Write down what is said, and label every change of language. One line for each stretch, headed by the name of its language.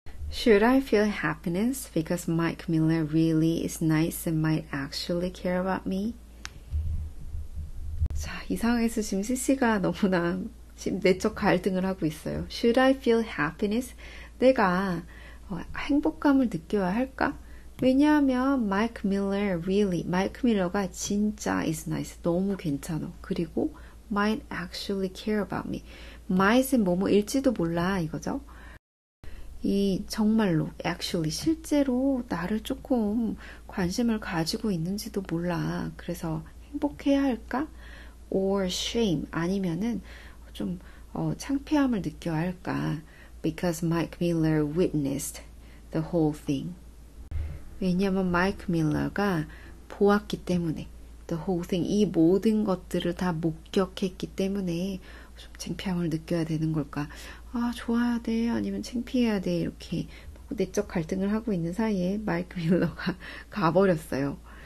English: Should I feel happiness because Mike Miller really is nice and might actually care about me?
Korean: 자, 이 상황에서 지금 CC가 너무나 지금 내적 갈등을 하고 있어요.
English: Should I feel happiness?
Korean: 내가 행복감을 느껴야 할까? 왜냐하면 마이크 밀러가 진짜 is nice, 너무 괜찮아. 그리고
English: might actually care about me.
Korean: might은 뭐뭐일지도 몰라 이거죠. 이 정말로 actually 실제로 나를 조금 관심을 가지고 있는지도 몰라. 그래서 행복해야 할까? or shame 아니면은 좀 창피함을 느껴야 할까?
English: Because Mike Miller witnessed the whole thing.
Korean: 왜냐하면 마이크 밀러가 보았기 때문에
English: the whole thing,
Korean: 이 모든 것들을 다 목격했기 때문에 좀 창피함을 느껴야 되는 걸까? 아, 좋아야 돼? 아니면 창피해야 돼? 이렇게 내적 갈등을 하고 있는 사이에 마이크 밀러가 가버렸어요.